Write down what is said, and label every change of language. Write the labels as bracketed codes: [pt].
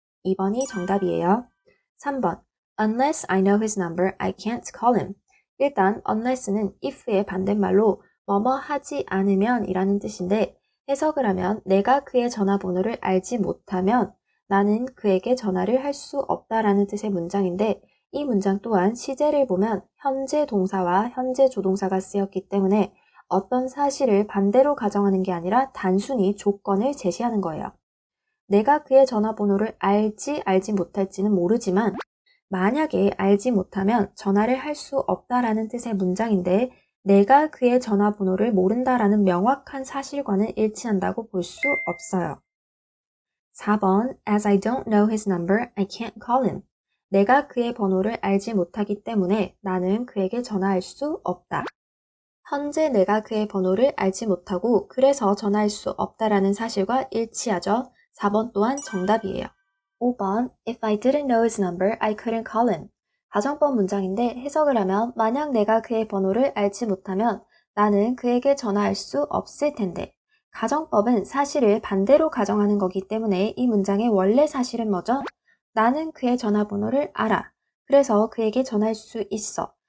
[ko] 2번이 정답이에요. 3번 [en] Unless I know his number, I can't call him. [ko] 일단 unless는 if의 반대말로 뭐뭐 하지 않으면 이라는 뜻인데 해석을 하면 내가 그의 전화번호를 알지 못하면 나는 그에게 전화를 할 수 없다라는 뜻의 문장인데 이 문장 또한 시제를 보면 현재 동사와 현재 조동사가 쓰였기 때문에 어떤 사실을 반대로 가정하는 게 아니라 단순히 조건을 제시하는 거예요. 내가 그의 전화번호를 알지 못할지는 모르지만 만약에 알지 못하면 전화를 할 수 없다라는 뜻의 문장인데 내가 그의 전화번호를 모른다라는 명확한 사실과는 일치한다고 볼 수 없어요. 4번 [en] As I don't know his number, I can't call him. [ko] 내가 그의 번호를 알지 못하기 때문에 나는 그에게 전화할 수 없다. 현재 내가 그의 번호를 알지 못하고 그래서 전화할 수 없다라는 사실과 일치하죠. 4번 또한 정답이에요. 5번 [en] If I didn't know his number, I couldn't call him. [ko] 가정법 문장인데 해석을 하면 만약 내가 그의 번호를 알지 못하면 나는 그에게 전화할 수 없을 텐데 가정법은 사실을 반대로 가정하는 거기 때문에 이 문장의 원래 사실은 뭐죠? 나는 그의 전화번호를 알아. 그래서 그에게 전화할 수 있어.